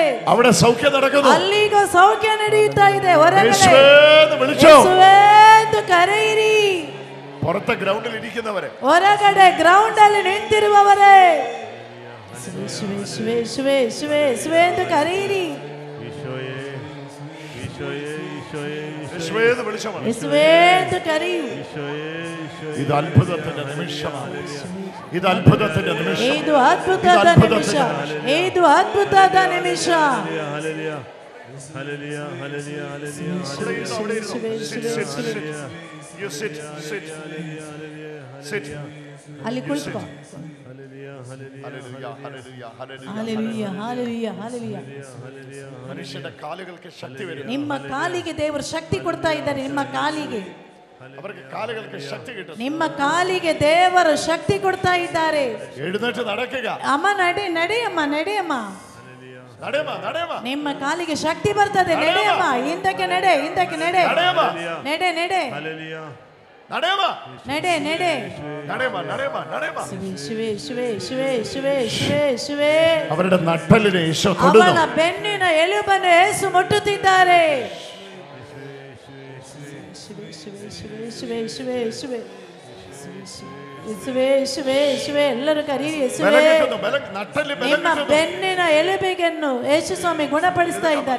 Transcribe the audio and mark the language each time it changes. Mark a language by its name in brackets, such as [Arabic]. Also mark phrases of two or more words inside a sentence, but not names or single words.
[Kannada] ಅಲ್ಲಿಗ ಸೌಖ್ಯ ನಡೆಯುತ್ತಾ ಇದೆ. ಹೊರಗಡೆ ಕರೆಯಿರಿ. ಹೊರಗಡೆ ಗ್ರೌಂಡ್ ಅಲ್ಲಿ ನಿಂತಿರುವವರೇ ಎಂದು ಕರೆಯಿರಿ. [Malayalam] ഇത് അത്ഭുതത്തിന്റെ നിമിഷമാണ്. ഇത് അത്ഭുതത്തിന്റെ നിമിഷം. [Kannada] ಇದು ಅದ್ಭುತದ ನಿಮಿಷ. ಇದು ಅದ್ಭುತದ ನಿಮಿಷ. ಅಲ್ಲಿ ಕುಳಿತುಕೋ. [Malayalam] മനുഷ്യന്റെ കാലുകൾക്ക് ശക്തി വരും. [Kannada] ನಿಮ್ಮ ಕಾಲಿಗೆ ದೇವರು ಶಕ್ತಿ ಕೊಡ್ತಾ ಇದ್ದಾರೆ. ನಿಮ್ಮ ಕಾಲಿಗೆ [Malayalam] അവർക്ക് കാലുകൾക്ക് ശക്തി കിട്ടും. [Kannada] ನಿಮ್ಮ ಕಾಲಿಗೆ ದೇವರು ಶಕ್ತಿ ಕೊಡ್ತಾ ಇದ್ದಾರೆ. [Malayalam] എഴുന്നേറ്റ് നടക്കുക. [Kannada] ಅಮ್ಮ ನಡೆಯಮ್ಮ ನಡೆಯಮ್ಮ. ನಿಮ್ಮ ಕಾಲಿಗೆ ಶಕ್ತಿ ಬರ್ತದೆ. ನಡೆಯಮ್ಮ, ಹಿಂದಕ್ಕೆ ನಡೆ, ಹಿಂದಕ್ಕೆ ನಡೆ, ನಡೆ ನಡೆ ನಡೆ ನಡೆ. [Malayalam] അവരുടെ നട്ടലിനെ യേശു തൊടുന്നു. [Kannada] ಅವಳ ಬೆನ್ನಿನ ಎಲುಬನ್ನು ಯೇಸು ಮುಟ್ಟುತ್ತಿದ್ದಾರೆ. ಎಲ್ಲರೂ ಕರೀರಿ. ನಿಮ್ಮ ಬೆನ್ನಿನ ಎಲುಬಿಗೆನ್ನು ಯೇಸು ಸ್ವಾಮಿ ಗುಣಪಡಿಸ್ತಾ ಇದ್ದಾರೆ.